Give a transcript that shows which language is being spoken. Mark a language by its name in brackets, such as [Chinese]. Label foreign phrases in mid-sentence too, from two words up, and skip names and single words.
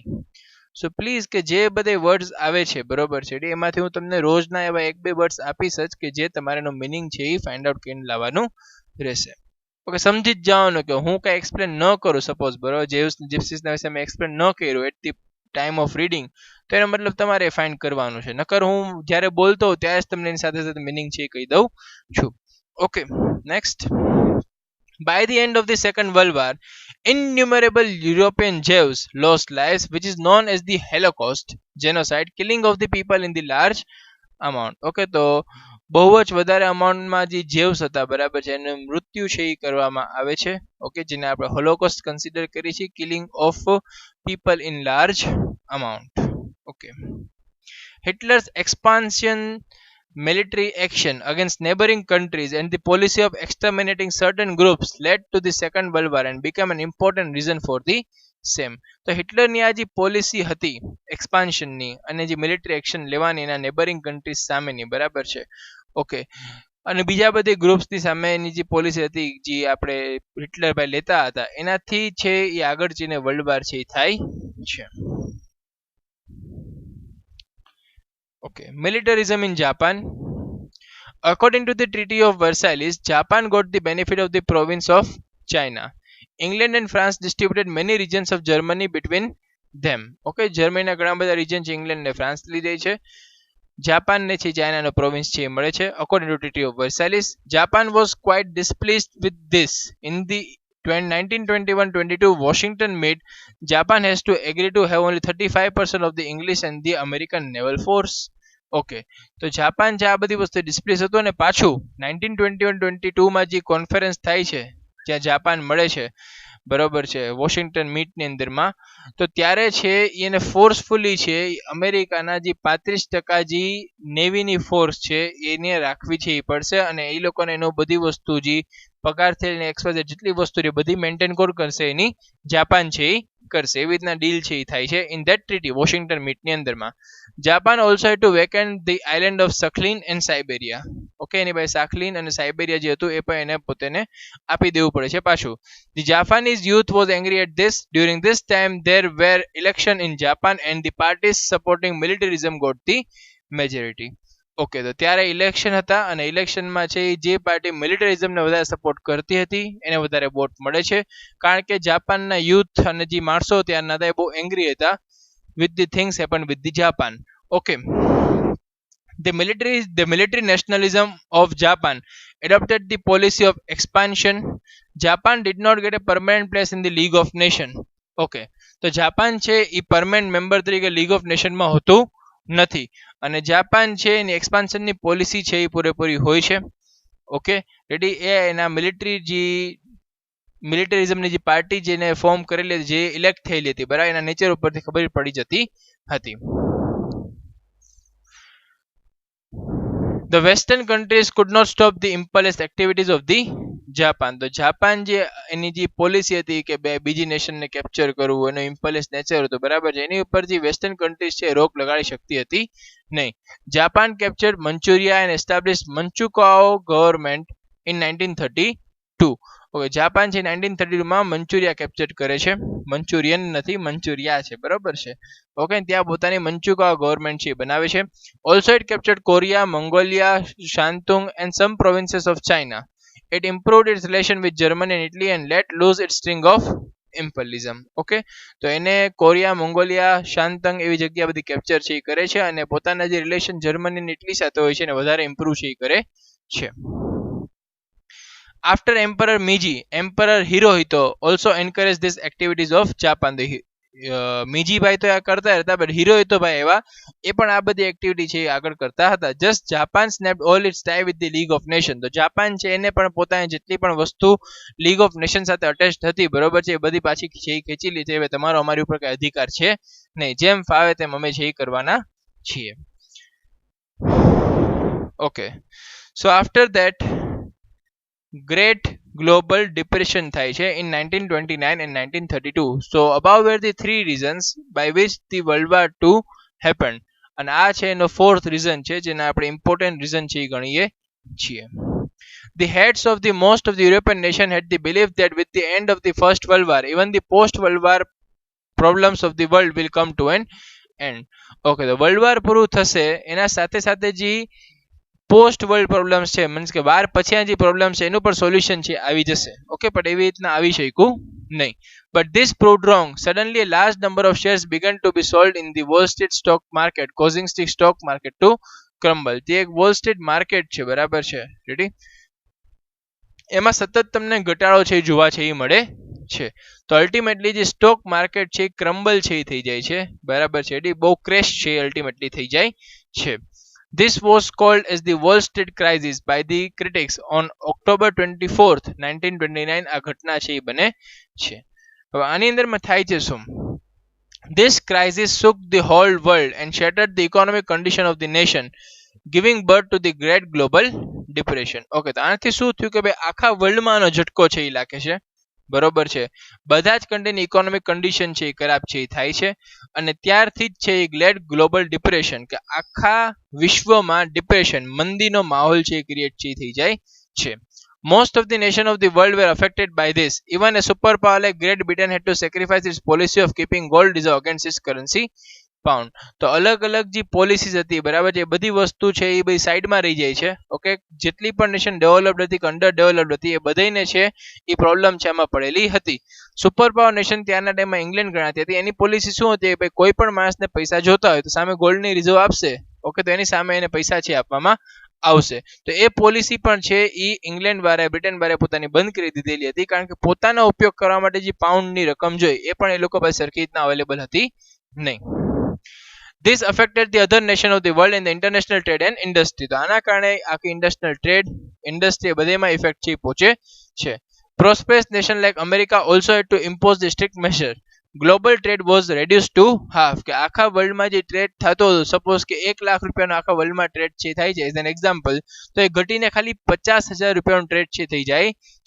[Gujarati] સો પ્લીઝ કે જે બધે વર્ડ્સ આવે છે બરોબર છે એમાંથી હું તમને રોજના એવા 1-2 વર્ડ્સ આપીશ જ કે જે તમારેનો મિનિંગ છે એ [English] find out [Gujarati] કરીને લાવવાનું રહેશે. ઓકે, સમજી જ જવાનું કે હું કાંઈ એક્સપ્લેન ન કરું સપોઝ બરોબર જીપ્સીસના વિશે મેં એક્સપ્લેન ન કર્યું [English] at the time of reading [Gujarati] તો એનો મતલબ તમારે ફાઇન્ડ કરવાનું છે, નકર હું જ્યારે બોલતો હોઉં ત્યારે જ તમને એની સાથે સાથે મિનિંગ છે એ કહી દઉં છું. [English] Okay, next. By the end of the Second World War, innumerable European Jews lost lives, which is known as the Holocaust, genocide, killing of the people in the large amount. [Gujarati] Okay, તો બહુ જ વધારે અમાઉન્ટમાં જે જેવ્સ હતા બરાબર છે એનું મૃત્યુ છે એ કરવામાં આવે છે. ઓકે, જેને આપણે હોલોકોસ્ટ કન્સિડર કરીએ છીએ, [English] killing of people in large amount. [Gujarati] ઓકે, [English] Hitler's expansion military action against neighboring countries and the policy of exterminating certain groups led to the Second World War and became an important reason for the same. [Gujarati] તો હિટલરની આ જે પોલિસી હતી એક્સપાન્શનની અને જે [English] military action [Gujarati] લેવાની એના [English] neighboring countries [Gujarati] સામેની બરાબર છે. ઓકે, અને બીજા બધી ગ્રુપ્સની સામેની જે પોલિસી હતી જે આપણે હિટલરભાઈ લેતા હતા એનાથી છે એ આગળ જઈને [English] world war [Gujarati] છે એ થાય છે. [English] Okay, militarism in Japan. According to the Treaty of Versailles, Japan got the benefit of the province of China. England and France distributed many regions of Germany between them. [Gujarati] Okay, Germany ઘણા બધા region છે ઇંગ્લેન્ડ ને ફ્રાન્સ લીધે છે. જાપાન ને છે ચાઇનાનો પ્રોવિન્સ છે મળે છે. [English] According to Treaty of Versailles, Japan was quite displeased with this. In the 1921-22 Washington made Japan has to agree to have only 35% of the English and the American naval force. [Gujarati] ઓકે, તો જાપાન જે આ બધી વસ્તુ ડિસ્પ્લેસ હતું અને પાછું 1921-22 માં જે કોન્ફરન્સ થાય છે જ્યાં જાપાન મળે છે બરોબર છે વોશિંગ્ટન મીટની અંદરમાં, તો ત્યારે છે એને ફોર્સફુલી છે અમેરિકાના જે 35% જે નેવીની ફોર્સ છે એને રાખવી છે એ પડશે અને એ લોકોને એનો બધી વસ્તુ જે પગારથી લઈને એક્સવાઇઝેડ જેટલી વસ્તુ છે બધી મેન્ટેન કોણ કરશે એની જાપાન છે એ કરશે. એવી રીતના ડીલ છે એ થાય છે [English] in that treaty [Gujarati] વોશિંગ્ટન મીટની અંદરમાં. [English] Japan also had to vacate the island of Sakhalin and Siberia. [Gujarati] ઓકે, એની પાસે સાખલીન અને સાઇબેરિયા જે હતું એ પણ એને પોતાને આપી દેવું પડે છે પાછું. [English] The Japanese youth was angry at this. During this time there were election in Japan and the parties supporting militarism got the majority. [Gujarati] ઓકે, તો ત્યારે ઇલેક્શન હતા અને ઇલેક્શનમાં છે જે પાર્ટી મિલિટરિઝમને વધારે સપોર્ટ કરતી હતી એને વધારે વોટ મળે છે, કારણ કે જાપાનના યુથ અને જે માણસો ત્યારના હતા એ બહુ એંગ્રી હતા [English] with the things happened with the Japan. Okay, The military nationalism of Japan adopted the policy of expansion. Japan did not get a permanent place in the League of Nations. [Gujarati] ઓકે, તો જાપાન છે એ [English] permanent member [Gujarati] તરીકે લીગ ઓફ નેશનમાં હોતું નથી, અને જાપાન છે એની એક્સપાન્શનની પોલિસી છે એ પૂરેપૂરી હોય છે. [English] Okay, ready. [Gujarati] એ એના મિલિટરિઝમની જે પાર્ટી જેને ફોર્મ કરેલી, જે ઇલેક્ટ થયેલી હતી, બરાબર, એના નેચર ઉપરથી ખબર પડી જતી હતી. [English] The Western countries could not stop the imperialist activities of the Japan. [Gujarati] તો જાપાન જે એની જે પોલિસી હતી કે બીજી નેશનને કેપ્ચર કરવું, એનો ઇમ્પેલિયસ નેચર હતો, બરાબર છે, એની ઉપર જે [English] Western countries [Gujarati] છે રોક લગાડી શકતી હતી નહીં. [English] Japan captured Manchuria and establish Manchukuo government in 1932. [Gujarati] ઓકે, જાપાન છે 1932 માં મંચુરિયા કેપ્ચર કરે છે. મંચુરિયન નથી, મંચુરિયા છે, બરાબર છે. ઓકે, ત્યાં પોતાની મંચુકાઓ ગવર્મેન્ટ છે બનાવે છે. [English] Also it captured Korea, Mongolia, Shantung and some provinces of China. It improved its relation with Germany and Italy and let loose its string of imperialism. [Gujarati] ઓકે, તો એને કોરિયા, મંગોલિયા, શાંતંગ એવી જગ્યા બધી કેપ્ચર છે એ કરે છે, અને પોતાના જે રિલેશન જર્મની અને ઇટલી સાથે હોય છે એને વધારે ઇમ્પ્રૂવ છે એ કરે છે. [English] After Emperor Meiji, Emperor Hirohito also encouraged these activities of Japan. [Gujarati] મીજીભાઈ તો આ કરતા હતા, બટ હિરોહિતો ભાઈ એવા એ પણ આ બધી એક્ટિવિટી છે એ આગળ કરતા હતા. [English] Just Japan snapped all its tie with the League of Nation. [Gujarati] તો જાપાન છે એને પણ પોતાની જેટલી પણ વસ્તુ લીગ ઓફ નેશન સાથે અટેચ હતી, બરોબર છે, એ બધી પાછી છે એ ખેંચી લીધી. હવે તમારો અમારી ઉપર કઈ અધિકાર છે નહીં, જેમ ફાવે તેમ અમે છે એ કરવાના છીએ. [English] Okay, so after that Great global depression [Gujarati] થાય છે [English] in 1929 and 1932. So above were the three reasons by which the World War II happened. [Gujarati] અને આ છે એનો [English] fourth reason [Gujarati] છે જેને આપણે [English] important reason [Gujarati] છે એ ગણીએ છીએ. [English] The heads of the most of the European nation had the belief that with the end of the First World War, even the post-World War problems of the world will come to an end. [Gujarati] Okay, તો [English] world war [Gujarati] પૂરું થશે એના સાથે સાથે જે [English] post world problems [Gujarati] છે, મીન્સ કે વાર પછી જે પ્રોબ્લેમ છે એનું પણ સોલ્યુશન છે આવી જશે. ઓકે, પણ એવી રીતના આવી શક્યું નહીં. [English] But this proved wrong. સડનલી a large number of shares began to be sold in the Wall Street stock market, causing the stock market to crumble. [Gujarati] તે એક વોલ સ્ટ્રીટ માર્કેટ છે, બરાબર છે, રેડી. એમાં સતત તમને ઘટાડો છે જોવા છે એ મળે છે. તો અલ્ટિમેટલી જે [English] stock market [Gujarati] છે ક્રમ્બલ છે એ થઈ જાય છે, બરાબર છે, રેડી. બહુ ક્રેશ છે અલ્ટિમેટલી થઈ જાય છે. [English] This was called as the Wall Street crisis by the critics on October 24th, 1929. [Gujarati] આ ઘટના છે એ બને છે. હવે આની અંદરમાં થાય છે શું? [English] This crisis shook the whole world and shattered the economic condition of the nation, giving birth to the Great Global Depression. [Gujarati] ઓકે, તો આનાથી શું થયું કે ભાઈ આખા વર્લ્ડમાં આનો ઝટકો છે એ લાગે છે, બરોબર છે. બધા જ કન્ટ્રીની [English] economic condition [Gujarati] છે એ ખરાબ છે એ થાય છે, અને ત્યારથી જ છે એ [English] Great Global Depression [Gujarati] કે આખા વિશ્વમાં ડિપ્રેશન મંદીનો માહોલ છે એ ક્રિએટ છે થઈ જાય છે. [English] Most of the nations of the world were affected by this. Even a superpower like Great Britain had to sacrifice its policy of keeping gold reserve against its currency pound. [Gujarati] તો અલગ અલગ જે પોલિસીસ હતી, બરાબર છે, એ બધી વસ્તુ છે એ બધી સાઈડમાં રહી જાય છે. ઓકે, જેટલી પણ નેશન ડેવલપ્ડ હતી કે [English] under developed [Gujarati] હતી એ બધાને છે એ પ્રોબ્લેમ છે એમાં પડેલી હતી. [English] super power nation [Gujarati] ત્યારના ટાઈમમાં ઇંગ્લેન્ડ ગણાતી હતી. એની પોલિસી શું હતી? ભાઈ કોઈ પણ માણસને પૈસા જોતા હોય તો સામે ગોલ્ડની રિઝર્વ આપશે. ઓકે, તો એની સામે એને પૈસા છે આપવામાં આવશે. તો એ પોલિસી પણ છે એ ઇંગ્લેન્ડ વાળાએ, બ્રિટન વાળાએ પોતાની બંધ કરી દીધેલી હતી, કારણ કે પોતાનો ઉપયોગ કરવા માટે જે પાઉન્ડની રકમ જોઈએ એ પણ એ લોકો પાસે સરખી રીતના અવેલેબલ હતી નહીં. [English] This affected the other nation of the world in the international trade and industry. [Gujarati] તો આના કારણે આખી [English] international trade, [Gujarati] ઇન્ડસ્ટ્રી બધેમાં ઇફેક્ટ છે પહોંચે છે. [English] Prosperous nation like America also had to impose the strict measure. Global trade was reduced to half. [Gujarati] કે આખા વર્લ્ડમાં જે ટ્રેડ થતો હતો, સપોઝ કે 1 લાખ રૂપિયાનો આખા વર્લ્ડમાં ટ્રેડ છે થાય છે [English] as an example, [Gujarati] તો એ ઘટીને ખાલી 50,000 રૂપિયાનો ટ્રેડ છે થઈ જાય છે.